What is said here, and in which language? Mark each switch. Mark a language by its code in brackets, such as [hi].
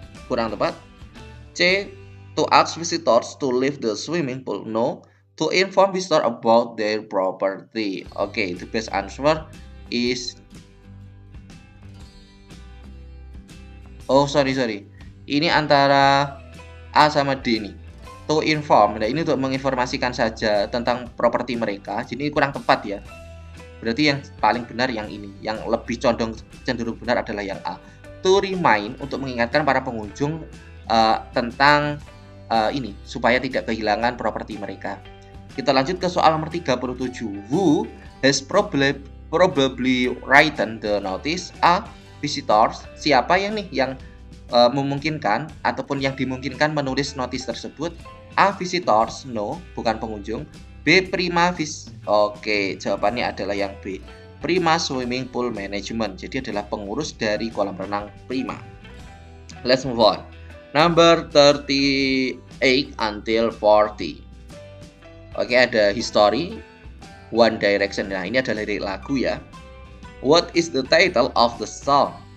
[id] Kurang tepat. [en] C. To ask visitors to leave the swimming pool. No. To inform visitors about their property. Okay, the best answer is sorry. [id] Ini antara A sama D nih. [en] To inform. [id] Nah, ini untuk menginformasikan saja tentang properti mereka. Jadi ini kurang tepat ya. Berarti yang paling benar yang ini. Yang lebih cenderung benar adalah yang A. [en] To remind, [id] untuk mengingatkan para pengunjung tentang ini supaya tidak kehilangan properti mereka. Kita lanjut ke soal nomor 37. [en] Who has probably written the notice? A. Visitors. [id] Siapa yang memungkinkan ataupun yang dimungkinkan menulis notis tersebut? [en] A. Visitors. No, [id] bukan pengunjung. [en] B. [id] Prima Oke, jawabannya adalah yang B. [en] Prima Swimming Pool Management. [id] Jadi adalah pengurus dari kolam renang Prima. [en] Let's move on. Number 38 until 40. [id] Oke, ada history, One Direction. Nah, ini adalah lirik lagu ya. [en] What is the title of the song?